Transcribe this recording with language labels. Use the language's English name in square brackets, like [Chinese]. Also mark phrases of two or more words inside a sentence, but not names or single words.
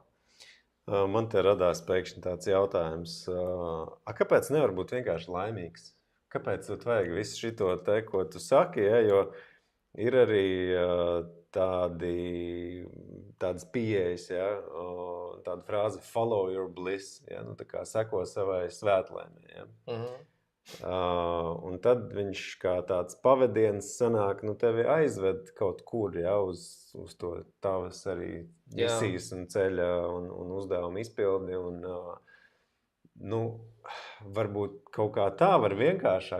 [Latvian] Man te radās pēkšņi tāds jautājums. Kāpēc nevar būt vienkārši laimīgs? Kāpēc vajag visu šito te, ko tu saki, ja? Jo ir arī tādas pieejas, ja? Tāda frāze [English] follow your bliss, [Latvian] ja? Tā kā seko savai svētlaimei. Ja? Un tad viņš kā tāds pavadiens sanāk, tevi aizved kaut kur, uz to tavas arī misijas un ceļa un uzdevuma izpildi. Varbūt kaut kā tā var vienkāršāk.